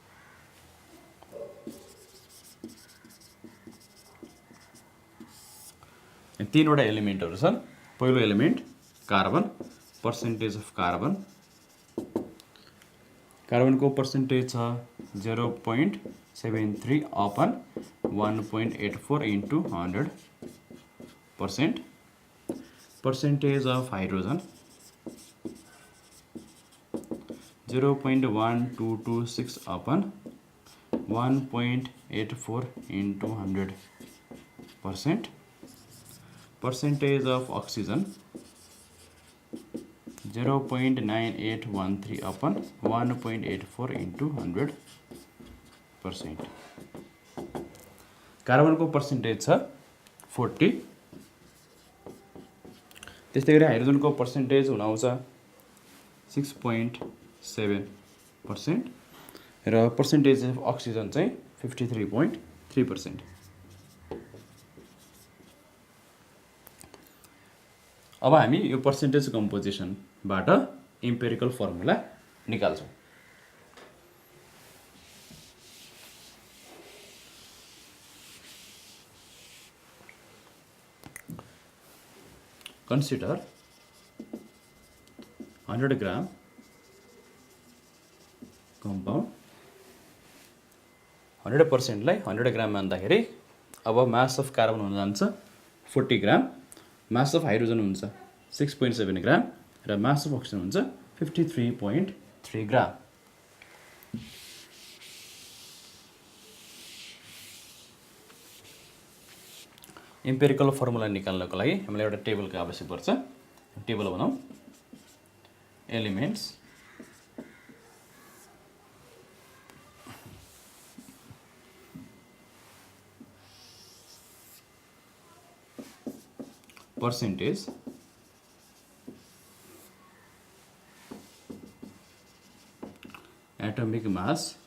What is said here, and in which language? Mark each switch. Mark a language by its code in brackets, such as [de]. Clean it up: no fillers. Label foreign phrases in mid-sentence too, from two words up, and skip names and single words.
[ne] तीनवटा एलिमेन्टहरु छन्. पहिलो [en] element carbon, percentage of carbon. [ne] कार्बनको पर्सेन्टेज छ 0.73 अपन 1.84 into 100%. [en] Percentage of hydrogen 0.1226 upon 1.84 into 100%. Percentage of oxygen 0.9813 upon 1.84 into 100%. [ne] कार्बन को पर्सेन्टेज छ 40. त्यस्तै गरी हाइड्रोजन को पर्सेन्टेज हुन आउँछ 6.7% र [en] percentage of oxygen [ne] चाहिँ 53.3%. अब हामी यो [en] percentage compositionबाट empirical formula [ne] निकाल्छौँ। [en] Consider 100 gram compound 100% लाई 100 [ne] ग्राम मान्दाखेरि अब [en] mass of carbon [ne] हुन जान्छ 40 ग्राम, [en] mass of hydrogen [ne] हुन्छ 6.7 ग्राम र [en] mass of oxygen [ne] हुन्छ 53.3 ग्राम। [en] empirical formula [ne] निकाल्नको लागि हामीलाई एउटा टेबलको आवश्यक पर्छ। [en] टेबल बनाऊ। एलिमेन्ट्स percentage atomic mass